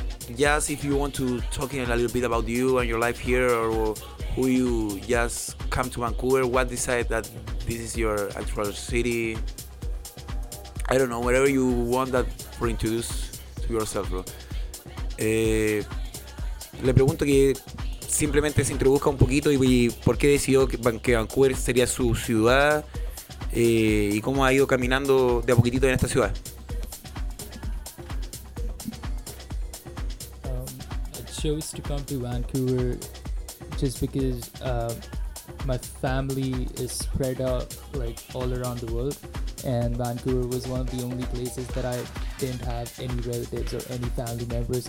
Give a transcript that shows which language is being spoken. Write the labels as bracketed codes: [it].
[en] Just if you want to talk in a little bit about you and your life here, or who you just come to Vancouver, what decide that this is your actual city? I don't know, whatever you want that for introduce to yourself, bro. [es] Le pregunto que simplemente se introduzca un poquito y por qué decidió que Vancouver sería su ciudad y cómo ha ido caminando de a poquitito en esta ciudad. [en] I chose to come to Vancouver just because my family is spread out like all around the world, and Vancouver was one of the only places that I didn't have any relatives or any family members.